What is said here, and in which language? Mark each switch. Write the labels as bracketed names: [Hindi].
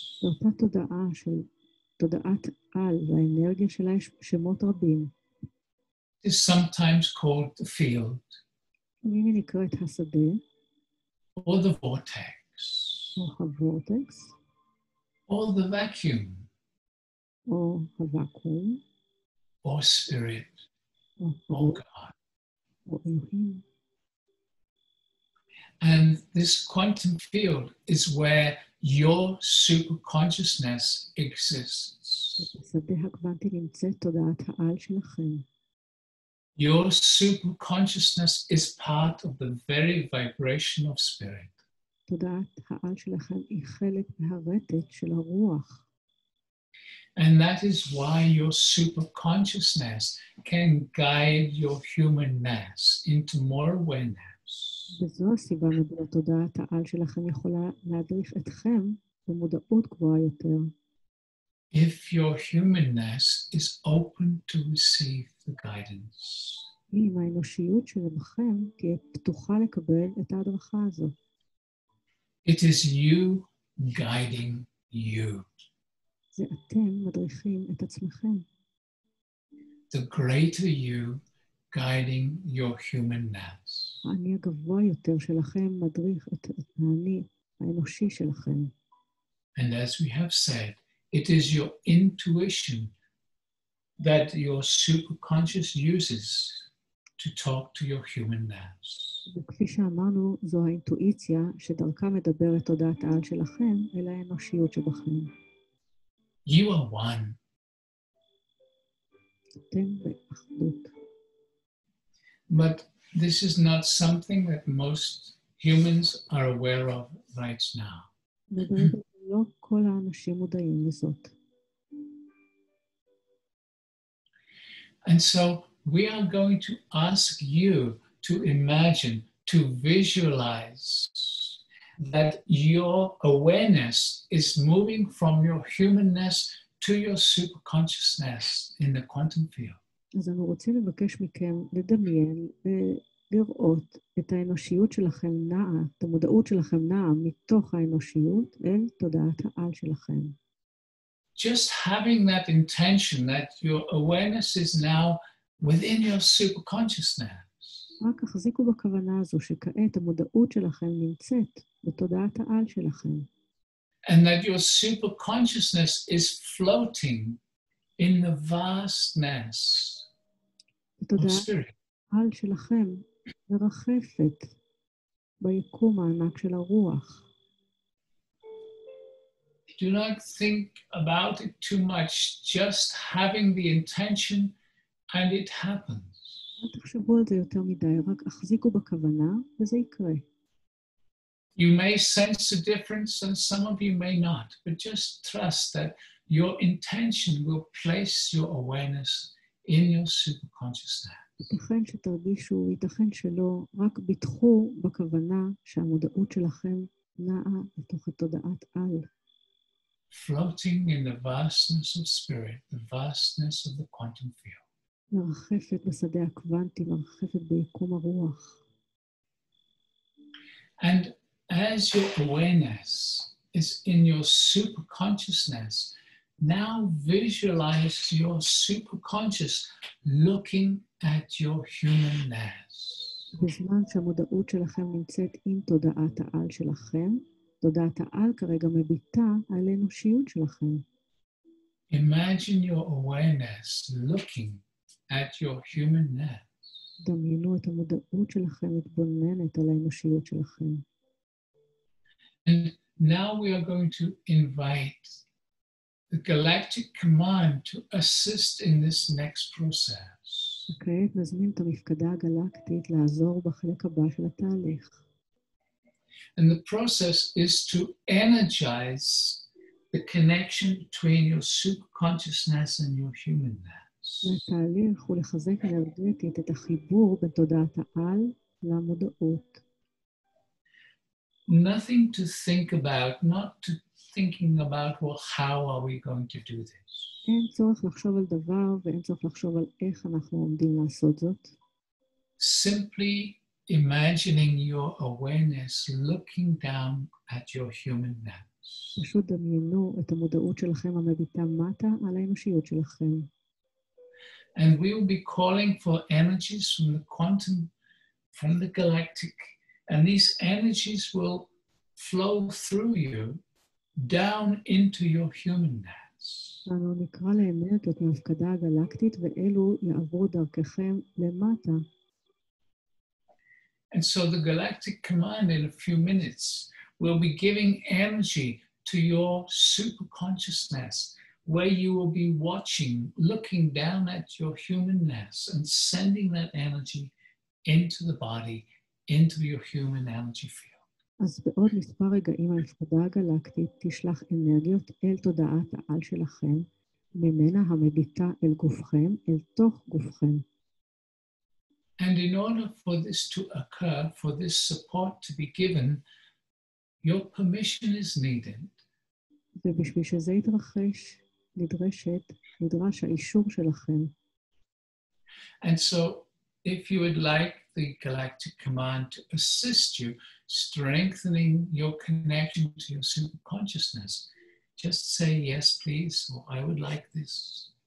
[Hebrew] אותה תודעה של תודעת על, והאנרגיה שלה יש שמות רבים. [English] It is sometimes called the field, [Hebrew] לפעמים היא נקראת השדה, [English] or the vortex, [Hebrew] או הוורטקס, [English] or the vacuum, [Hebrew] או הוואקום, [English] or spirit, [Hebrew] או [English] or God. [Hebrew] או אלוהים. [English] And this quantum field is where your super consciousness exists. [Hebrew] בשדה הקוונטי נמצאת תודעת העל שלכם. [English] Your super consciousness is part of the very vibration of spirit. [Hebrew] תודעת העל שלכם היא חלק מהרטט של הרוח. [English] And that is why your super consciousness can guide your humanness into more awareness. [Hebrew] וזו הסיבה מדוע תודעת העל שלכם יכולה להדריך אתכם במודעות גבוהה יותר. [English] If your humanness is open to receive the guidance. [Hebrew] אם האנושיות שלכם תהיה פתוחה לקבל את ההדרכה הזו. [English] It is you guiding you. [Hebrew] זה אתם מדריכים את עצמכם. [English] The greater you guiding your humanness. [Hebrew] האני הגבוה יותר שלכם מדריך את האני האנושי שלכם. [English] And as we have said, it is your intuition that your superconscious uses to talk to your humanness. [Hebrew] וכפי שאמרנו, זו האינטואיציה שדרכה מדברת תודעת העל שלכם אל האנושיות שבכם. [English] You are one. [Hebrew] אתם באחדות. [English] But this is not something that most humans are aware of right now. [Hebrew] וברגע לא כל האנשים מודעים לזאת. [English] And so we are going to ask you to imagine, to visualize that your awareness is moving from your humanness to your superconsciousness in the quantum field. [Hebrew] אז אני רוצה לבקש מכם לדמיין ולראות את האנושיות שלכם נעה, את המודעות שלכם נעה מתוך האנושיות אל תודעת העל שלכם. [English] Just having that intention that your awareness is now within your superconsciousness. [Hebrew] רק החזיקו בכוונה הזו שכעת המודעות שלכם נמצאת בתודעת העל שלכם. [English] And that your superconsciousness is floating in the vastness of spirit. [Hebrew] העל שלכם מרחפת ביקום הענק של הרוח. [English] Do not think about it too much, just having the intention and it happens. [Hebrew] אל תחשבו על זה יותר מדי, רק החזיקו בכוונה וזה יקרה. [English] You may sense a difference and some of you may not, but just trust that your intention will place your awareness in your superconsciousness. [Hebrew] ייתכן שתרגישו, ייתכן שלא, רק ביטחו בכוונה שהמודעות שלכם נעה לתוך התודעת על. [English] Floating in the vastness of spirit, the vastness of the quantum field. [Hebrew] מרחפת בשדה הקוונטי, מרחפת ביקום הרוח. [English] And as your awareness is in your superconsciousness, now visualize your superconscious looking at your humanness. [Hebrew] בזמן שהמודעות שלכם נמצאת עם תודעת העל שלכם, תודעת העל כרגע מביטה על האנושיות שלכם. [English] Imagine your awareness looking at your humanness. [Hebrew] דמיינו את המודעות שלכם מתבוננת על האנושיות שלכם. [English] And now we are going to invite the galactic command to assist in this next process. [Hebrew] וכעת נזמין את המפקדה הגלקטית לעזור בחלק הבא של התהליך. [English] And the process is to energize the connection between your superconsciousness and your humanness. [Hebrew] והתהליך הוא לחזק אנרגטית את החיבור בין תודעת העל למודעות. [English] Nothing to think about, not to thinking about, well, how are we going to do this? [Hebrew] אין צורך לחשוב על דבר ואין צורך לחשוב על איך אנחנו עומדים לעשות זאת. [English] Simply imagining your awareness looking down at your humanness. [Hebrew] פשוט דמיינו את המודעות שלכם המביטה מטה על האנושיות שלכם. [English] And we will be calling for energies from the quantum, from the galactic, and these energies will flow through you down into your humanness. [Hebrew] אנו נקרא לאנרגיות מהמפקדה הגלקטית ואלו יעברו דרככם למטה. [English] And so the galactic command in a few minutes will be giving energy to your super consciousness, where you will be watching, looking down at your humanness and sending that energy into the body, into your human energy field. [Hebrew] אז בעוד מספר רגעים ההפקדה הגלקטית תשלח אנרגיות אל תודעת העל שלכם, ממנה המביטה אל גופכם, אל תוך גופכם. [English] And in order for this to occur, for this support to be given, your permission is needed. [Hebrew] ובשביל שזה יתרחש, נדרש האישור שלכם. [English] And so, if you would like the galactic command to assist you, strengthening your connection to your superconsciousness, just say yes, please, or I would like this.